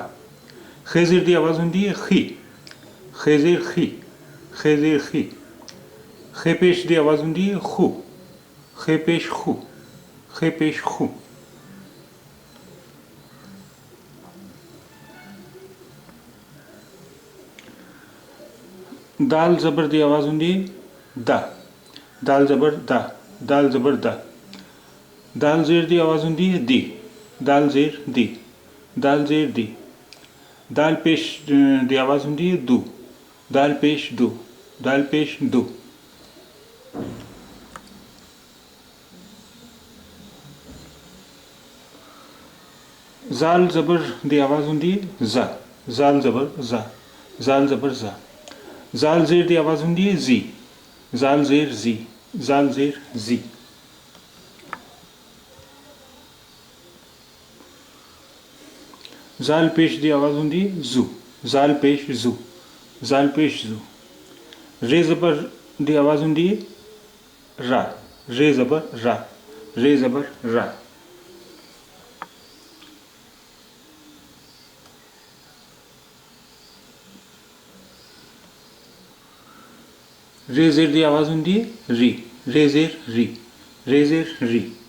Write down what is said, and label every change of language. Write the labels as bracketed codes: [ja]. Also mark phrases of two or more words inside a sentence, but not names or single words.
[pa] خے زیر دی آواز ہوندی خی، خے زیر خی، خے زیر خی. خے پیش دی آواز ہوندی خو, خے پیش خو، خے پیش خو. دال زبر دی آواز ہوندی دا، دال زبر دا، دال زبر دا. دال زیر دی آواز ہوندی دی، دال زیر دی، دال زیر دی. دال پیش دی آواز ہوندی دو، دال پیش دو، دال پیش دو. ذال زبر دی آواز ہوندی ذا, ذال زبر ذا، ذال زبر ذا. ذال زیر دی آواز ہوندی ذی، ذال زیر ذی، ذال زیر ذی. ذال پیش دی آواز ہوندی ذو, ذال پیش ذو، ذال پیش ذو. رے زبر دی آواز ہوندی را، رے زبر را، رے زبر را. رے زیر دی آواز ہوندی ری، رے زیر ری، رے زیر ری.